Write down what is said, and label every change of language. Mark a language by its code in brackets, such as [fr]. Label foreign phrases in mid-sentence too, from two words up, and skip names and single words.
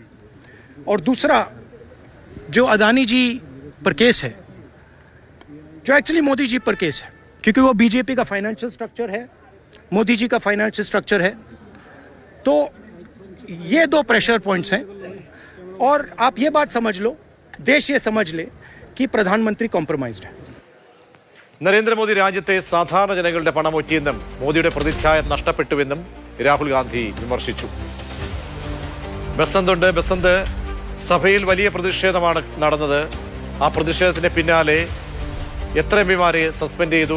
[hi] और दूसरा जो अदानी जी पर केस है, जो एक्चुअली मोदी जी पर केस है क्योंकि वो बीजेपी का [en] financial structure [hi] है, मोदी जी का [en] financial structure [hi] है. तो ये दो [en] pressure points [hi] हैं और आप ये बात समझ लो, देश ये समझ ले कि प्रधानमंत्री कॉम्प्रोमाइज्ड है. [ml] നരേന്ദ്രമോദി രാജ്യത്തെ സാധാരണ ജനങ്ങളുടെ പണം ഒറ്റിയെന്നും മോദിയുടെ പ്രതിച്ഛായ നഷ്ടപ്പെട്ടുവെന്നും രാഹുൽ ഗാന്ധി വിമർശിച്ചു. ബസന്ത് സഭയിൽ വലിയ പ്രതിഷേധമാണ് നടന്നത്. ആ പ്രതിഷേധത്തിന് പിന്നാലെ എത്ര എംപിമാരെ സസ്പെൻഡ് ചെയ്തു?